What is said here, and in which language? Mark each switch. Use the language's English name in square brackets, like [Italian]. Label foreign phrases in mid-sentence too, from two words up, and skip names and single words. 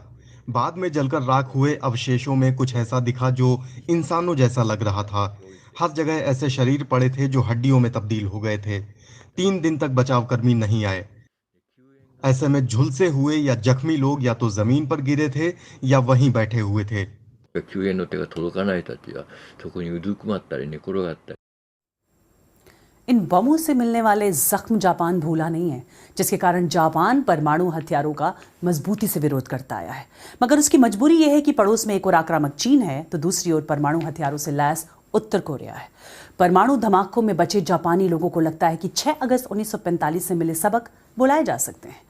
[Hindi] बाद में जलकर राख हुए अवशेषों में कुछ ऐसा दिखा जो इंसानों जैसा लग रहा था। हर जगह ऐसे शरीर पड़े थे जो हड्डियों में तब्दील हो गए थे। 3 दिन तक बचाव कर्मी नहीं आए। ऐसे में झुलसे हुए या जख्मी लोग या तो जमीन पर गिरे थे या वहीं बैठे हुए थे। [Japanese] 救援の手が届かない人たちはそこにうずくまったり寝転がったり [Hindi] इन बमों से मिलने वाले जख्म जापान भूला नहीं है, जिसके कारण जापान परमाणु हथियारों का मजबूती से विरोध करता आया है। मगर उसकी मजबूरी यह है कि पड़ोस में एक और आक्रामक चीन है तो दूसरी ओर परमाणु हथियारों से लैस उत्तर कोरिया है। परमाणु धमाकों में बचे जापानी लोगों को लगता है कि 6 अगस्त 1945 से मिले सबक बुलाए जा सकते हैं।